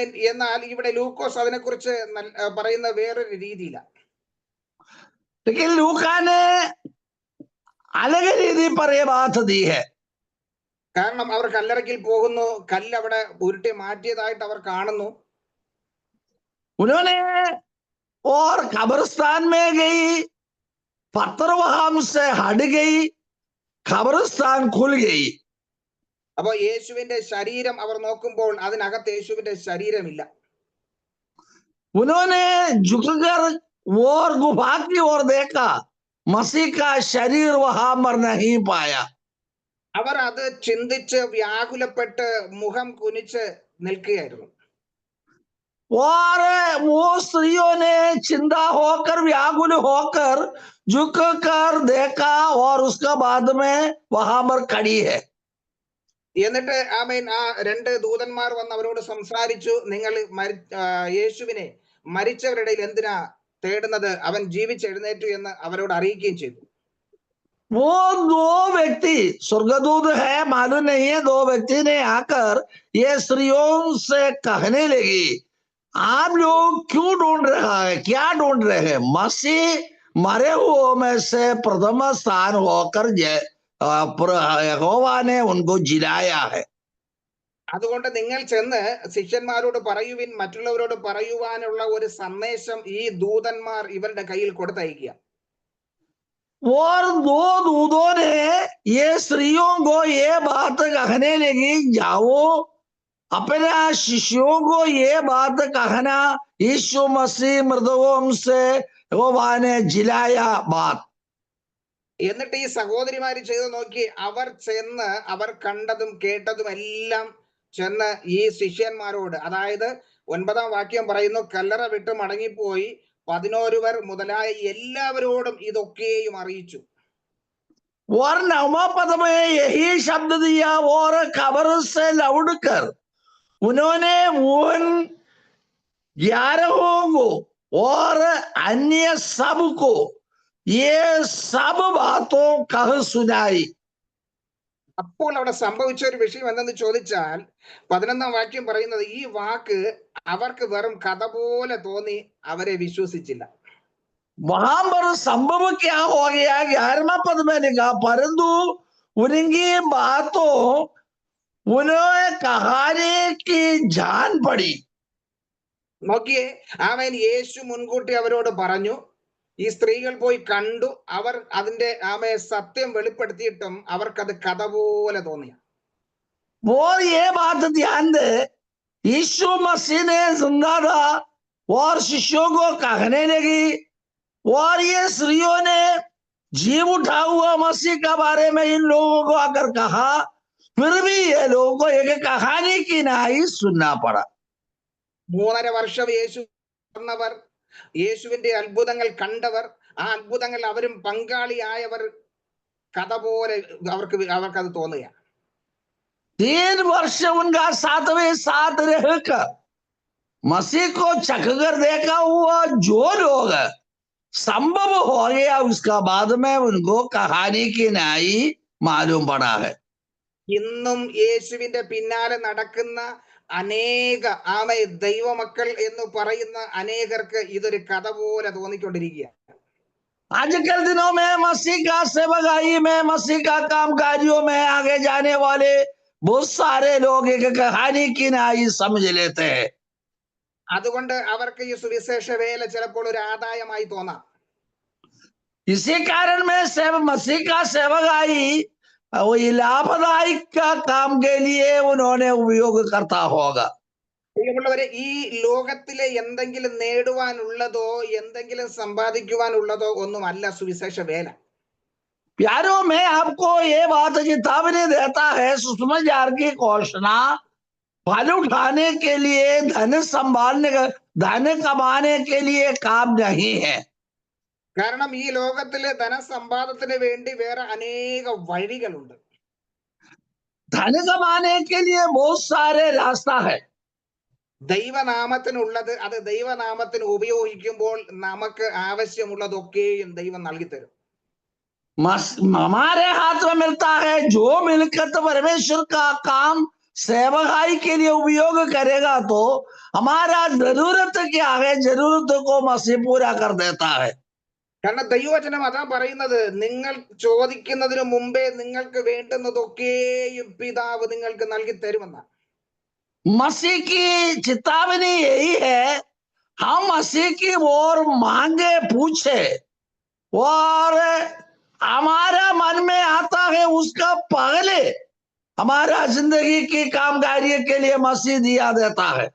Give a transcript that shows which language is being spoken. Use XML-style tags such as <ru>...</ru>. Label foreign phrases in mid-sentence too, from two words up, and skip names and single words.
<ml>എന്നാൽ ഇവിടെ ലൂക്കോസ് അതിനെക്കുറിച്ച് പറയുന്ന വേറൊരു രീതിയിലാണ്.</ml> <hi>लेकिन लूका ने अलग रीति पर यह बात दी है।</hi> <ml>കാരണം അവർ കല്ലറയ്ക്കൽ പോകുന്നു, കല്ല് അവിടെ ഉരുട്ടി മാറ്റിയതായിട്ട് അവർ കാണുന്നു.</ml> <hi>उन्होंने और कब्रिस्तान में गई, पत्थर वहां से हट गई, कब्रिस्तान खुल गई।</hi> <ml>അപ്പൊ യേശുവിന്റെ ശരീരം അവർ നോക്കുമ്പോൾ അതിനകത്ത് യേശുവിന്റെ ശരീരമില്ല.</ml> <hi>उन्होंने झुककर और गुफा की ओर देखा, मसीह का शरीर वहां पर नहीं पाया।</hi> <ml>അവർ അത് ചിന്തിച്ച് വ്യാകുലപ്പെട്ട് മുഖം കുനിച്ച് നിൽക്കുകയായിരുന്നു.</ml> <hi>और वो स्त्रियों ने चिंता होकर, व्याकुल होकर झुक कर देखा और उसका बाद में वहां पर खड़ी है।</hi> <ml>എന്നിട്ട് ആമേൻ ആ രണ്ട് ദൂതന്മാർ വന്ന് അവരോട് സംസാരിച്ചു, നിങ്ങൾ യേശുവിനെ മരിച്ചവരുടെ ഇടയിൽ എന്തിനാ തേടുന്നത്, അവൻ ജീവിച്ചെഴുന്നേറ്റു എന്ന് അവരോട് അറിയിക്കുകയും ചെയ്തു.</ml> <hi>वो दो व्यक्ति स्वर्गदूत है मालूम नहीं है, दो व्यक्ति ने आकर ये स्त्रियों से कहने लगी, आप लोग क्यों ढूंढ रहा है, क्या ढूंढ रहे हैं? मसीह मरे हुओं में से प्रथम स्थान होकर यहोवा ने उनको जिलाया है।</hi> <ml>അതുകൊണ്ട് നിങ്ങൾ ചെന്ന് ശിഷ്യന്മാരോട് പറയുവിൻ, മറ്റുള്ളവരോട് പറയുവാനുള്ള ഒരു സന്ദേശം ഈ ദൂതന്മാർ ഇവരുടെ കയ്യിൽ കൊടുത്തയക്കുക.</ml> <hi>और दो दूतों ने ये स्त्रियों को ये बात कहने लगी, जाओ अपने शिष्यों को ये बात कहना, यीशु मसीह मृतकों से यहोवा ने जिलाया बात।</hi> <ml>എന്നിട്ട് ഈ സഹോദരിമാര് ചെയ്തു നോക്കി. അവർ ചെന്ന് അവർ കണ്ടതും കേട്ടതും എല്ലാം ചെന്ന് ഈ ശിഷ്യന്മാരോട്, അതായത് 9-ാം വാക്യം പറയുന്നു, കല്ലറ വിട്ട് മടങ്ങിപ്പോയി 11 മുതലായ എല്ലാവരോടും ഇതൊക്കെയും അറിയിച്ചു.</ml> <hi>और 9वां पद में यही शब्द दिया, और कब्र से लौटकर उन्होंने उन 11 को और अन्य सब को ये सब बातों कह सुनाई।</hi> <ml>അപ്പോൾ അവിടെ സംഭവിച്ച ഒരു വിഷയം എന്തെന്ന് ചോദിച്ചാൽ 11-ാം വാക്യം പറയുന്നത്, ഈ വാക്ക് അവർക്ക് വെറും കഥ പോലെ തോന്നി, അവരെ വിശ്വസിച്ചില്ല.</ml> <hi>वहां पर संभव क्या हो गया? 11वां पद में लिखा, परंतु उनकी बातों उन्हें कहानी की जान पड़ी.</hi> <ml>നോക്കിയേ, അവൻ യേശു മുൻകൂട്ടി അവരോട് പറഞ്ഞു. ഈ സ്ത്രീകൾ പോയി കണ്ടു. അവർ അതിന്റെ സത്യം വെളിപ്പെടുത്തിയിട്ടും അവർക്കത് കഥ പോലെ തോന്നിയ.</ml> <hi>और ये बात ध्यान दे, यीशु मसीह ने जिंदा था और शिष्यों को कहने लगी, और ये स्त्रियों ने जीव उठा हुआ मसीह के बारे में इन लोगों को अगर कहा, फिर भी ये लोगों को एक कहानी की नाई सुनना पड़ा.</hi> <ml>3.5 വർഷം യേശു വന്നവർ, യേശുവിന്റെ അത്ഭുതങ്ങൾ കണ്ടവർ, ആ അത്ഭുതങ്ങൾ അവരും പങ്കാളിയായവർ, കഥ പോലെ അവർക്കത് തോന്നുക.</ml> <hi>3 वर्ष उनका सातवें साथ रहकर मसीह को चखकर देखा हुआ जो लोग संभव हो गया, उसका बाद में उनको कहानी की नाई मालूम पड़ा है.</hi> <ml>ഇന്നും യേശുവിന്റെ പിന്നാലെ നടക്കുന്ന അനേക ദൈവമക്കൾ എന്ന് പറയുന്ന അനേകർക്ക് ഇതൊരു കഥ പോലെ തോന്നിക്കൊണ്ടിരിക്കുക.</ml> <hi>आजकल दिनों में मसीह का सेवकाई में, मसीह का कामकाजियों में आगे जाने वाले बहुत सारे लोग एक कहानी की नाई समझ लेते हैं.</hi> <ml>അതുകൊണ്ട് അവർക്ക് ഈ സുവിശേഷ വേല ചിലപ്പോൾ ഒരു ആദായമായി തോന്നാം.</ml> <hi>इसी कारण में मसीह का सेवकाई वही लाभदायी का काम के लिए उन्होंने उपयोग करता होगा.</hi> <ml>പ്രിയമുള്ളവരെ, ഈ ലോകത്തിലെ എന്തെങ്കിലും നേടുവാനുള്ളതോ എന്തെങ്കിലും സമ്പാദിക്കുവാനുള്ളതോ ഒന്നുമല്ല സുവിശേഷ വേല.</ml> <hi>प्यारों में आपको ये बात चेतावनी देता है, सुसमाचार की घोषणा फल उठाने के लिए, धन संभालने, धन कमाने के लिए काम नहीं है.</hi> <ml>കാരണം ഈ ലോകത്തിലെ ധനസമ്പാദത്തിന് വേണ്ടി വേറെ അനേക വഴികളുണ്ട്.</ml> <hi>धन कमाने के लिए बहुत सारे रास्ता है.</hi> <ml>ദൈവനാമത്തിനുള്ളത് അത് ദൈവനാമത്തിന് ഉപയോഗിക്കുമ്പോൾ നമുക്ക് ആവശ്യമുള്ളതൊക്കെയും ദൈവം നൽകിത്തരും.</ml> <hi>हमारे हाथ में मिलता है, जो मिलकर परमेश्वर का काम सेवकाई के लिए उपयोग करेगा तो हमारा जरूरत क्या है, जरूरत को मसीह पूरा कर देता है.</hi> <ml>കാരണം ദൈവവചനം അതാ പറയുന്നത്, നിങ്ങൾ ചോദിക്കുന്നതിന് മുമ്പേ നിങ്ങൾക്ക് വേണ്ടുന്നതൊക്കെയും പിതാവ് നിങ്ങൾക്ക് നൽകി തരുമെന്ന.</ml> <hi>मसीह की चेतावनी यही है, हम मसीह की ओर मांगे पूछे और हमारा मन में आता है उसका पहले हमारा जिंदगी की काम कार्य के लिए मसीह दिया देता है.</hi>